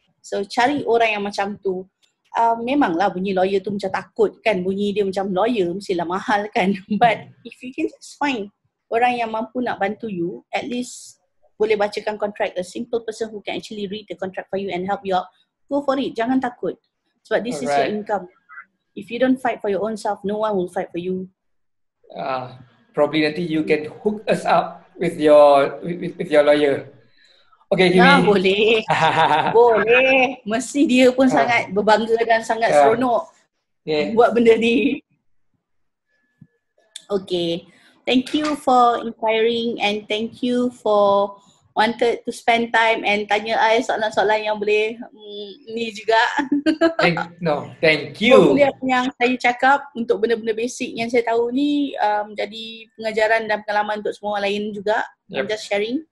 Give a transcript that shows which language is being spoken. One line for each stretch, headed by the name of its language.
Malay: So cari orang yang macam tu. Memanglah bunyi lawyer tu macam takut kan, bunyi dia macam lawyer mestilah mahal kan.
English: But if you can just find
Malay: orang yang mampu nak bantu
English: you, at least
Malay: boleh bacakan
English: contract, a simple person who can actually read the contract for you and help you out, go for it.
Malay: Jangan takut. Sebab
English: this is your income. If you don't fight for your own self, no one will fight for you. Probably nanti you can hook us up with your lawyer. Okay, Kimi.
Malay: Boleh. Boleh. Mesti dia pun sangat berbangga dan sangat seronok buat benda ni.
English: Okay. Thank you for inquiring and thank you for wanted to spend time and
Malay: tanya I soalan-soalan yang boleh ni juga.
English: Thank you.
Malay: Hopefully apa yang saya cakap untuk benda-benda basic yang saya tahu ni jadi pengajaran dan pengalaman untuk semua orang lain juga.
English: I'm just sharing.